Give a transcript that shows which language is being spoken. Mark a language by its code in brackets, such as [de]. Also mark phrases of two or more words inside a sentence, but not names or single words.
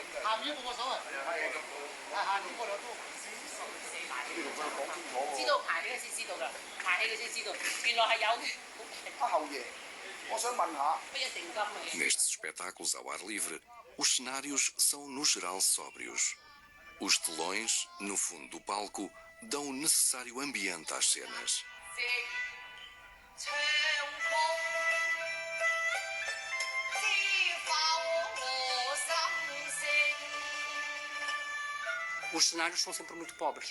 [yue] 鹹魚冇乜所謂。下年嗰度都知道排起嘅先知道㗎，排起嘅先知道，原來係有嘅。阿後爺，我想問下，不一定金嘅。 [pt] Nestes espetáculos ao ar livre, os cenários são no geral sóbrios. Os telões, no fundo do palco, dão o necessário ambiente às cenas. Os cenários são sempre muito pobres.